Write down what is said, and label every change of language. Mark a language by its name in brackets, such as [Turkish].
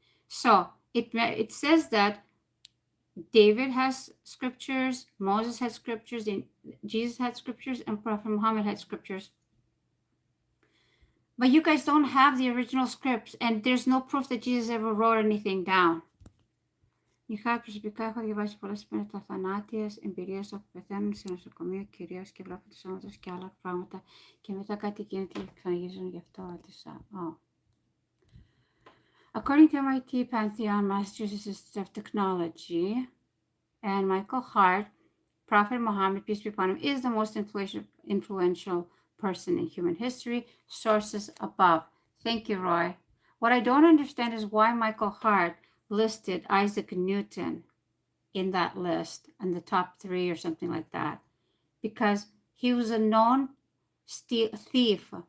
[English] So it says that David has scriptures, Moses had scriptures, Jesus had scriptures, and Prophet Muhammad had scriptures. But you guys don't have the original scripts, and there's no proof that Jesus ever wrote anything down. [Greek] Προσωπικά έχω διαβάσει πολλές μεταθανάτιες εμπειρίες όπου πεθαίνουν σε νοσοκομείο κυρίως και βλέπουν τους σώματος και άλλα πράγματα και μετά κάτι γίνεται και ξαναγυρίζουν, γι' αυτό ρωτήσα. [English] According to MIT Pantheon, Massachusetts Institute of Technology, and Michael Hart, Prophet Muhammad, peace be upon him, is the most influential person in human history. Sources above. Thank you, Roy. What I don't understand is why Michael Hart listed Isaac Newton in that list in the top 3 or something like that, because he was a known thief.